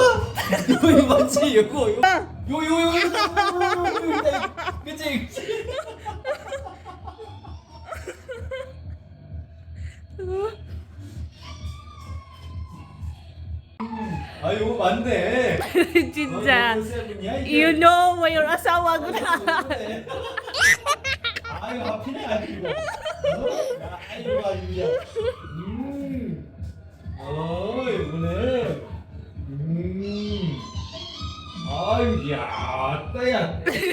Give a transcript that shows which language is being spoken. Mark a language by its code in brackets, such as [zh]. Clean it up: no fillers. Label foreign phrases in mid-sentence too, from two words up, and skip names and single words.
[ko] 이거 맞지? 요거 요 그치? 아 요거 맞네. 진짜. 요거 세븐이야, 이게. [en] You know where your [tl] asawa ko na. [ko] 아유 하필이 아니고. 아유 아유야. 이거네. 아유 야, 따야.